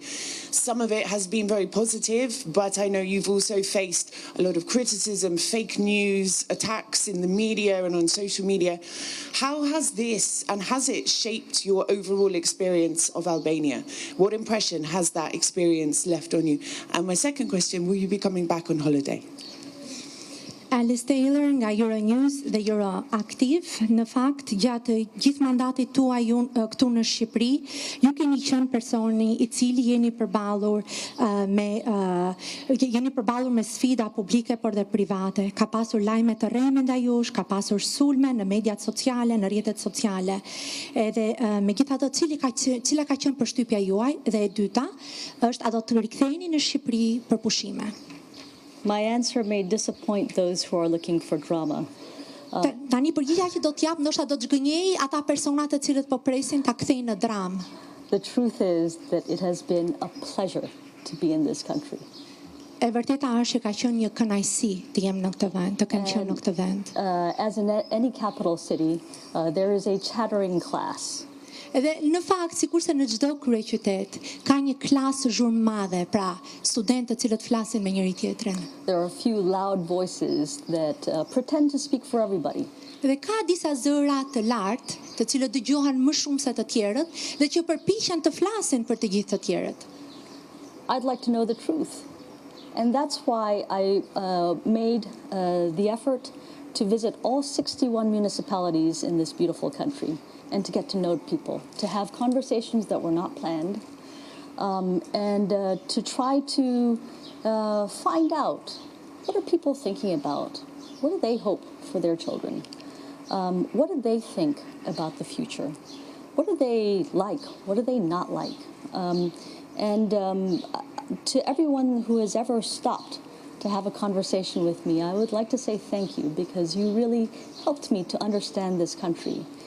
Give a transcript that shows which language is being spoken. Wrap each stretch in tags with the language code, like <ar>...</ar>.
<en>Some of it has been very positive, but I know you've also faced a lot of criticism, fake news, attacks in the media and on social media. How has this, and has it shaped your overall experience of Albania? What impression has that experience left on you? And my second question, will you be coming back on holiday?</en> <sq>Alice Taylor nga Euronews dhe Euroactive, në fakt gjatë gjithë mandatit tuaj këtu në Shqipëri, ju keni qenë personi I cili jeni përballur me sfida publike por dhe private. Ka pasur lajme të rreme ndaj jush, ka pasur sulme në mediat sociale, në rrjetet sociale. Edhe megjithatë cila ka qenë përshtypja juaj dhe e dyta është a do të riktheheni në Shqipëri për pushime?</sq> <en>My answer may disappoint those who are looking for drama.</en> <sq>Tani përgjigjja që do t'jap ndoshta do të zgënjej ata persona të cilët po presin ta kthejnë në dramë.</sq> <en>The truth is that it has been a pleasure to be in this country.</en> <sq>E vërteta është që ka qenë një kënaqësi të jem në këtë vend, të kem qenë në këtë vend.</sq> <en>As in any capital city, there is a chattering class.</en> <sq>Edhe në fakt, sikurse në çdo kryeqytet, ka një klasë zhurmëmadhe, pra studentë të cilët flasin me njëri tjetrin.</sq> <en>There are a few loud voices that pretend to speak for everybody.</en> <sq>Dhe ka disa zëra të lartë, të cilët dëgjohen më shumë se të tjerët dhe që përpiqen të flasin për të gjithë të tjerët.</sq> <en>I'd like to know the truth. And that's why I made the effort to visit all 61 municipalities in this beautiful country. And to get to know people, to have conversations that were not planned, and to try to find out what are people thinking about, what do they hope for their children, what do they think about the future, what do they like, what do they not like, and to everyone who has ever stopped to have a conversation with me, I would like to say thank you, because you really helped me to understand this country.</en>